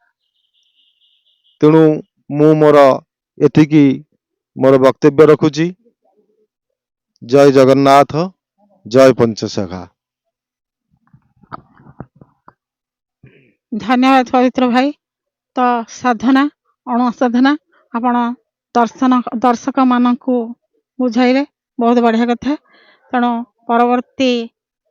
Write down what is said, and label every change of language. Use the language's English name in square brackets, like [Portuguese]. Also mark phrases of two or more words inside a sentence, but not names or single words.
[Odia] ତେଣୁ ମୁଁ ମୋର ଏଥିକି ମୋର ବକ୍ତବ୍ୟ ରଖୁଛି। ଜୟ ଜଗନ୍ନାଥ, ଜୟ ପଞ୍ଚସଖା। ଧନ୍ୟବାଦ ପବିତ୍ର ଭାଇ। ତୋ ସାଧନା ଅଣସାଧନା ଆପଣ ଦର୍ଶକ ମାନକ ବୁଝାଇଲେ, [Hindi] बहुत बढ़िया कथा। [Odia] ତେଣୁ ପରବର୍ତ୍ତୀ